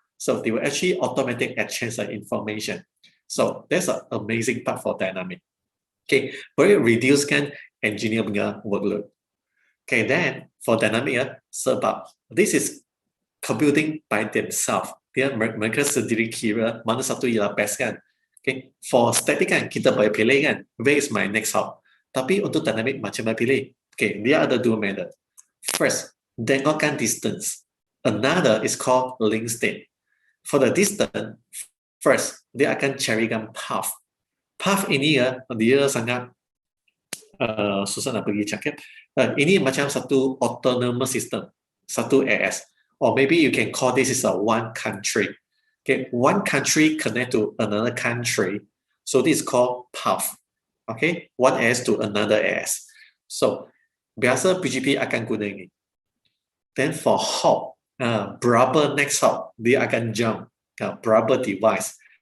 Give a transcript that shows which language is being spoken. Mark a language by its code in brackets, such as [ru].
[en] So they will actually automatically exchange the information. So that's an amazing part for dynamic. Okay, very reduce kan engineer punya workload. Okay, then for dynamic, sebab this is computing by themselves. [ms] Dia mereka sendiri kira mana satu ialah best kan. [en] Okay, for static kan [ms] kita boleh pilih [en] kan, where is my next hop. [ms] Tapi untuk dynamic macam mana pilih? Okay, dia ada dua method. First, tengokkan distance. [en] Another is called link state. For the distance, first [ms] dia akan carikan [en] path. [ms] Path ini ya dia sangat susah nak pergi cakap. Ini macam satu autonomous system, satu AS. [en] Or maybe you can call this is a one country. Okay, one country connect to another country. So this is called path. Okay, one AS to another AS. [ms] So biasa PGP akan guna ini. Then for hop, berapa next hop dia akan jump ke berapa device.